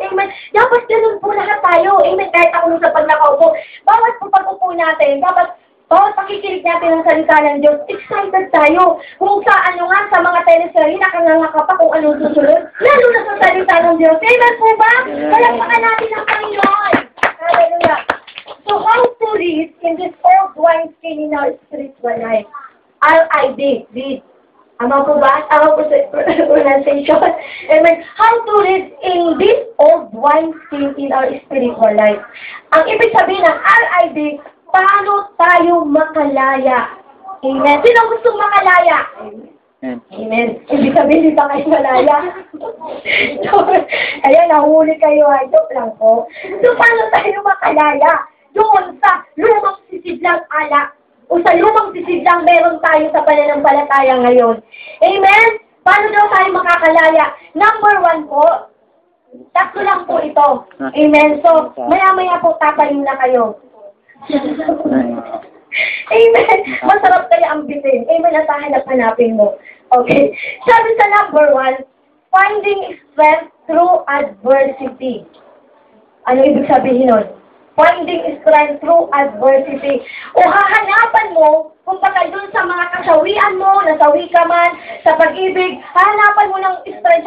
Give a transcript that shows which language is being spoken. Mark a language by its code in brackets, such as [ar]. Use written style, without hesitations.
[tl] Amen! Dapat ganun po lahat tayo. Amen! Kahit ako nung sa pag nakaupo. Bawat po pag-upo natin, dapat bawat pakikinig natin ng salita ng Diyos, excited tayo. Kung sa sa mga teleserye, nakanganga pa kung anong susunod. Lalo na sa salita ng Diyos. Amen po ba? Palagpakan natin ang Panginoon. Hallelujah. [en] So how to read in this old wineskin in our spiritual life? [tl] R.I.D. Read. Tama po ba? Tama po sa pronunciation. Amen. [en] How to read in this old wineskin in our spiritual life? [tl] Ang ibig sabihin ng R.I.D., paano tayo makalaya? Amen. Sino gustong makalaya? Amen. Ibig sabihin, di ba kayo malaya? So, ayan, nahuli kayo. Joke lang po. So, paano tayo makalaya? Doon sa lumang sisidlang alak o sa lumang sisidlang meron tayo sa pananampalataya ngayon. Amen? Paano daw tayo makakalaya? Number 1 po, tatlo lang po ito. Amen? So, maya-maya po tatayin na kayo. Amen. Masarap kayo ang bitin. Amen. At hanap-hanapin mo. Okay. Sabi sa number 1, [en] finding strength through adversity. [tl] Ano ibig sabihin nun? [en] Finding strength through adversity. [tl] O hahanapan mo, kung baka dun sa mga kasawian mo, nasawi ka man, sa pag-ibig, hahanapan mo ng strength.